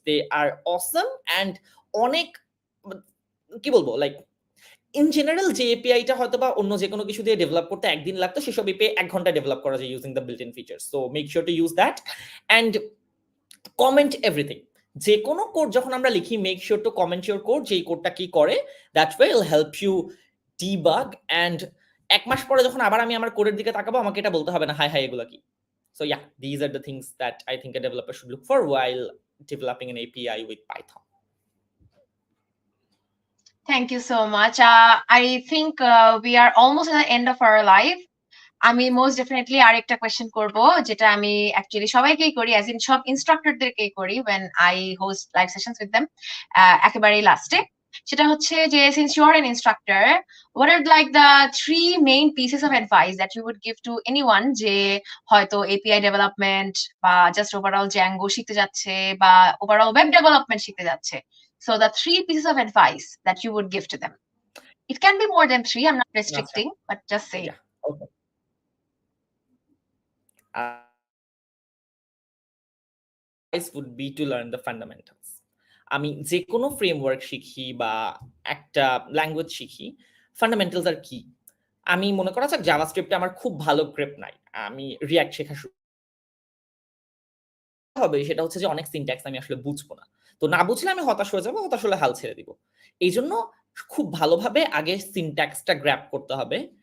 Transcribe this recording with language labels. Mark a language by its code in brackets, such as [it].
[bn] দে আর অসম and অনেক কি বলবো লাইক ইন জেনারেল যে এপিআইটা হয়তো বা অন্য যে কোনো কিছু দিয়ে ডেভেলপ করতে একদিন লাগতো সেসব এপিআই 1 ঘন্টা ডেভেলপ করা যায় [en] Using the built in features. So make sure to use that and comment everything. [bn] যে কোনো কোড যখন আমরা লিখি [en] make sure to comment your code, [bn] যে এই কোডটা কি করে, [en] That will help you debug. [bn] And 1 মাস পরে যখন আবার আমি আমার কোডের দিকে তাকাবো আমাকে এটা বলতে হবে না হাই হাই এগুলো কি। [en] So yeah, these are the things that I think a developer should look for while developing an API with Python. Thank you so much. I think we are almost at the end of our life. [bn] আমি most definitely আরেকটা question করব, যেটা আমি actually সবাইকেই করি, as in সব ইনস্ট্রাক্টরদেরকেই করি [en] when I host live sessions with them, [bn] একেবারে লাস্টে। সেটা হচ্ছে যে [en] since you are an instructor, what are like the 3 main pieces of advice that you would give to anyone [bn] যে হয়তো API ডেভেলপমেন্ট বা জাস্ট ওভারঅল জ্যাঙ্গো শিখতে যাচ্ছে [en] বা overall web development শিখতে যাচ্ছে? So the 3 pieces of advice that you would give to them. It can be more than 3, I'm not restricting, but just say. Yeah, okay. Advice would be to learn the fundamentals. [bn] আমি যে কোনো framework শিখি বা একটা language শিখি, fundamentals আর কি। আমি মনে করা যাক জাভাস্ক্রিপ্টে আমার খুব ভালো গ্রিপ নাই, আমি রিঅ্যাক্ট শেখা শুরু হবে, সেটা হচ্ছে যে অনেক সিনট্যাক্স আমি আসলে বুঝবো না। তো না বুঝলে আমি হতাশ হয়ে যাবো, হতাশ হলে হাল ছেড়ে দিব। এইজন্য খুব ভালোভাবে আগে সিনট্যাক্সটা গ্র্যাব করতে হবে।